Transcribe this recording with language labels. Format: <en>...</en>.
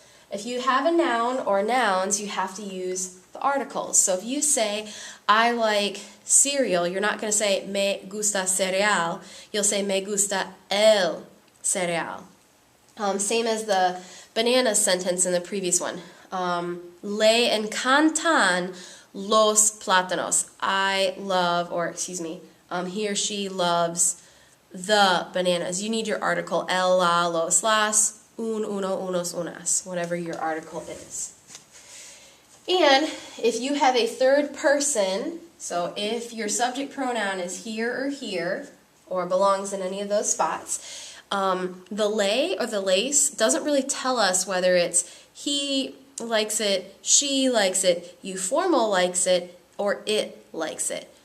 <en>If you have a noun or nouns, you have to use the articles. So if you say, I like cereal, you're not going to say</en> <es>me gusta cereal,</es> <en>you'll say</en> <es>me gusta el cereal.</es> <en>Same as the banana sentence in the previous one.</en> <es>Le encantan los plátanos.</es> <en>I love, or excuse me, he or she loves the bananas. You need your article el, la, los, las, un, uno, unos, unas, whatever your article is. And if you have a third person, so if your subject pronoun is here, or belongs in any of those spots, the lay or the lace doesn't really tell us whether it's he likes it, she likes it, you formal likes it, or it likes it.</en>